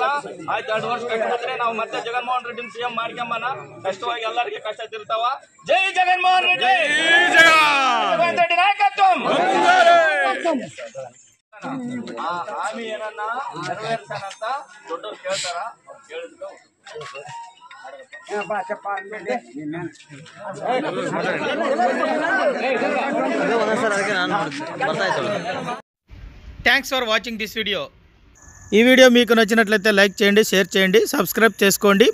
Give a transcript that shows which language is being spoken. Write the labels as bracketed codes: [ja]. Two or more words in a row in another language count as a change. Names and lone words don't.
[kn] ಆಯ್ತು, 2 ವರ್ಷ ಕಷ್ಟ ಬಿದ್ರೆ ನಾವು ಮತ್ತೆ ಜಗನ್ಮೋಹನ್ ರೆಡ್ಡಿ ಸಿಎಂ ಮಾಡ್ಕೊಂಬನ. ಕಷ್ಟವಾಗಿ ಎಲ್ಲರಿಗೆ ಕಷ್ಟ ತಿರ್ತಾವ. ಜೈ ಜಗನ್ಮೋಹನ್ ರೆಡ್ಡಿ, ಜಗನ್ ರೆಡ್ಡಿ ನಾಯಕತ್ವ. ಆ ಹಾಮಿ ಏನನ್ನ ನೆರವೇರ್ಸನಂತ ದೊಡ್ಡವ್ರು ಕೇಳ್ತಾರ. ಅವ್ರು ಕೇಳಿದ್ರು [en] Thanks for watching this video. [te] ఈ వీడియో మీకు నచ్చినట్లయితే లైక్ చేయండి, షేర్ చేయండి, సబ్స్క్రైబ్ చేసుకోండి.